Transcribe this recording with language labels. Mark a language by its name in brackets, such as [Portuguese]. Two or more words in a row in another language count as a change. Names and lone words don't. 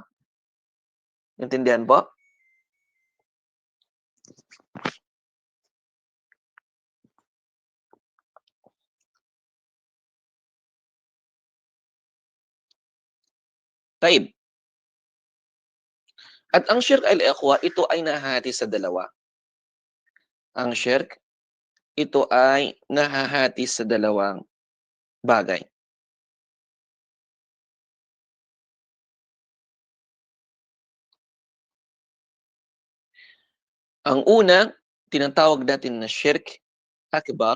[Filipino] Naintindihan po? Taib. At ang [Arabic] شرك الإخوة, [Filipino] ito ay nahahati sa dalawa. Ang shirk, ito ay nahahati sa dalawang bagay. Ang una, tinatawag natin na [Arabic] شرك أكبر.